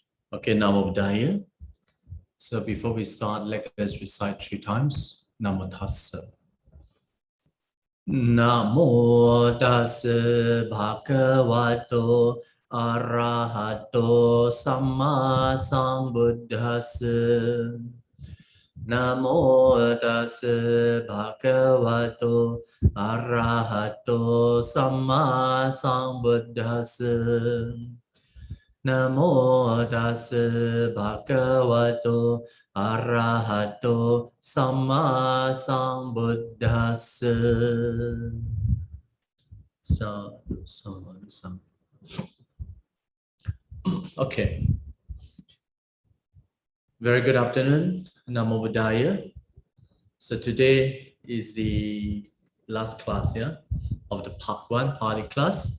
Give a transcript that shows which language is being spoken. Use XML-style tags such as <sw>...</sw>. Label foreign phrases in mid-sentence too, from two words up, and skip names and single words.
<pi>Okay, Namo Buddhaya.</pi> <en>So before we start, let us recite 3 times.</en> <pi>Namo Tassa. Namo Tassa Bhagavato Arahato Samma Sambuddhassa. Namo Tassa Bhagavato Arahato Samma Sambuddhassa. Namo tassa bhagavato arahato samma sambuddhassa.</pi> <en>Okay. Very good afternoon.</en> <pi>Namo Buddhaya.</pi> <en>So today is the last class, of the part 1 Pali class.</en>